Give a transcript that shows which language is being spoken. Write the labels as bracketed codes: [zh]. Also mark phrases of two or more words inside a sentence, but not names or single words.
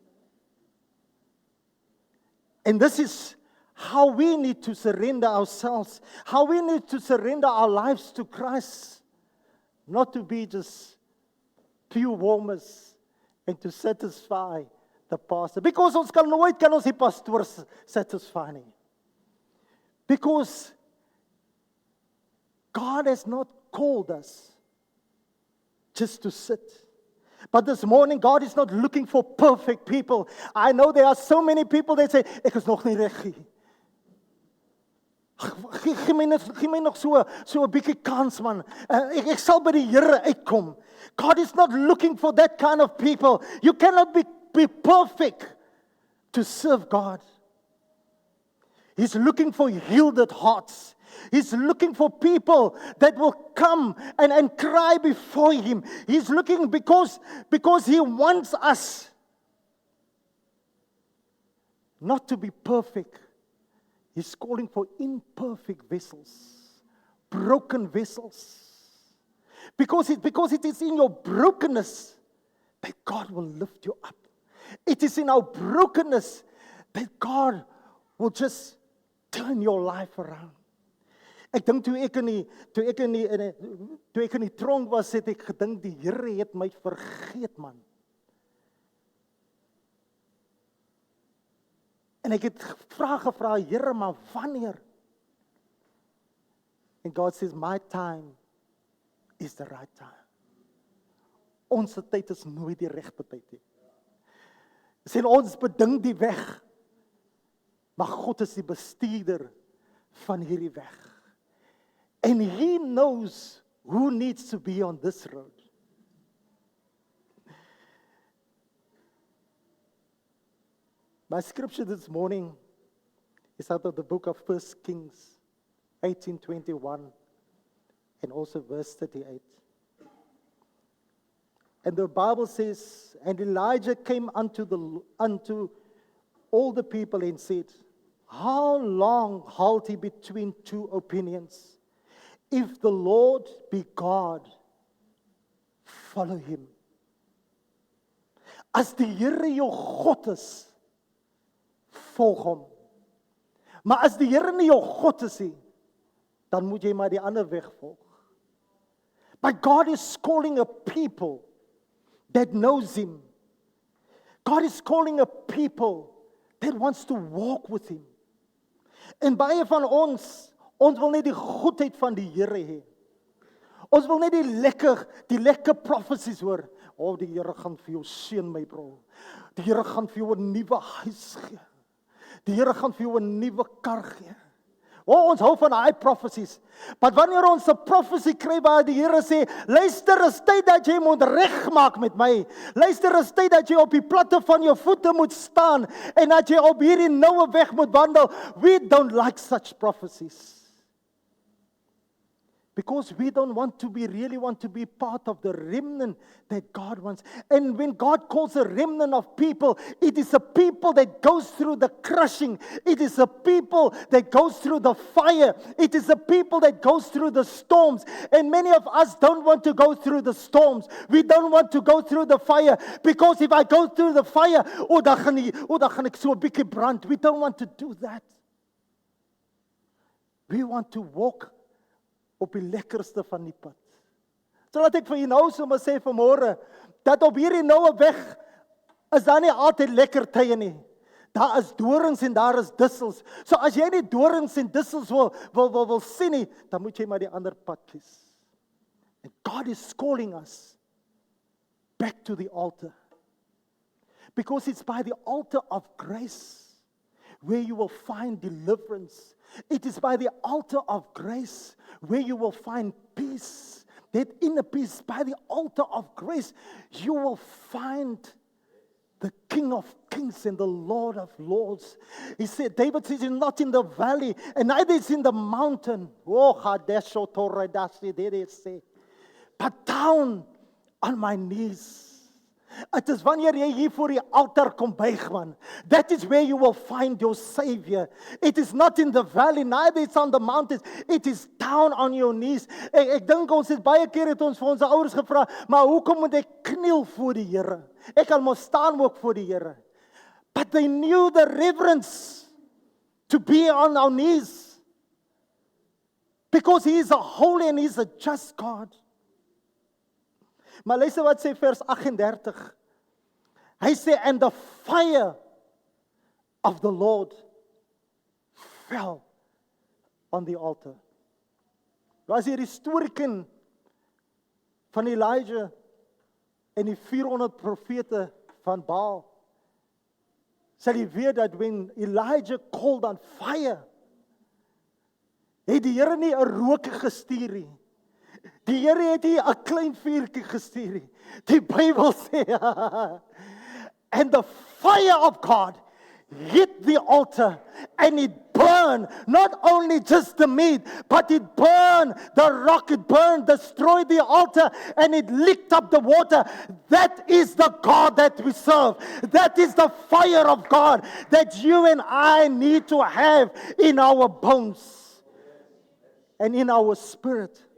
[en] And this is how we need to surrender ourselves, how we need to surrender our lives to Christ, not to be just pew warmers and to satisfy the pastor. [af] Because ons kan nooit die pastoor satisfy nie. [en] Because God has not called us just to sit. But this morning, God is not looking for perfect people. I know there are so many people that say, [af] ek is nog nie reg nie. Gee my nog so 'n bietjie kans man. Ek sal by die Here uitkom. [en] God is not looking for that kind of people. You cannot be perfect to serve God. He's looking for yielded hearts. He's looking for people that will come and cry before Him. He's looking because He wants us not to be perfect. He's calling for imperfect vessels, broken vessels. Because it is in your brokenness that God will lift you up. It is in our brokenness that God will just turn your life around. [af] Ek dink toe ek in die tronk was, het ek gedink die Here het my vergeet man. En ek het gevra, Here, maar wanneer? [en] And God says, my time is the right time. [af] Ons tyd is nooit die regte tyd nie. Sien ons bedink die weg, maar God is die bestuurder van hierdie weg. [en] And He knows who needs to be on this road. My scripture this morning is out of the book of 1 Kings 18:21 and also verse 38. And the Bible says, and Elijah came unto all the people and said, how long halt ye between two opinions? If the Lord be God, follow Him. [af] As die Here jou God is, volg Hom. Maar as die Here nie jou God is nie, dan moet jy maar die ander weg volg. [en] But God is calling a people that knows Him. God is calling a people that wants to walk with Him. [af] En baie van ons wil net die goedheid van die Here hê. Ons wil net die lekker prophecies hoor. Oh, die Here gaan vir jou seën my bro. Die Here gaan vir jou 'n nuwe huis gee. Die Here gaan vir jou 'n nuwe kar gee. Ons hou van [en] high prophecies. [af] Maar wanneer ons 'n prophecy kry waar die Here sê, luister, is tyd dat jy moet regmaak met my. Luister, is tyd dat jy op die platte van jou voete moet staan en dat jy op hierdie noue weg moet wandel. [en] We don't like such prophecies. Because we don't really want to be part of the remnant that God wants. And when God calls a remnant of people, it is a people that goes through the crushing. It is a people that goes through the fire. It is a people that goes through the storms. And many of us don't want to go through the storms. We don't want to go through the fire. Because if I go through the fire, [af] dan gaan ek so 'n bietjie brand. [en] We don't want to do that. We want to walk [af] op die lekkerste van die pad. So laat ek vir jou nou sommer sê vanmôre, dat op hierdie noue weg is daar nie altyd lekker tye nie. Daar is dorings en daar is dussels. So as jy nie dorings en dussels wil sien nie, dan moet jy maar die ander pad kies. [en] And God is calling us back to the altar. Because it's by the altar of grace where you will find deliverance. It is by the altar of grace where you will find peace. That inner peace, by the altar of grace, you will find the King of Kings and the Lord of Lords. He said, David says, it's not in the valley, and neither is in the mountain. But down on my knees. It is [af] wanneer jy hier voor die altaar kom buig, man. [en] That is where you will find your Savior. It is not in the valley, neither it's on the mountains. It is down on your knees. [af] Ek dink ons het baie keer het ons vir ons ouers gevra, maar hoekom moet ek kniel voor die Here? Ek kan mos staan ook voor die Here. [en] But they knew the reverence to be on our knees. Because He is a holy and He is a just God. [af] Maar luister wat sê vers 38. Hy sê, [en] and the fire of the Lord fell on the altar. [af] Was hier die storiekin van Elijah en die 400 profete van Baal. Sal jy weet dat [en] when Elijah called on fire, [af] het die Here nie 'n rook gestuur nie. Die Here het nie 'n klein vuurtjie gestuur nie. Die Bybel sê, [en] and the fire of God hit the altar and it burned, not only just the meat, but it burned the rock, it burned, destroyed the altar, and it licked up the water. That is the God that we serve. That is the fire of God that you and I need to have in our bones and in our spirit.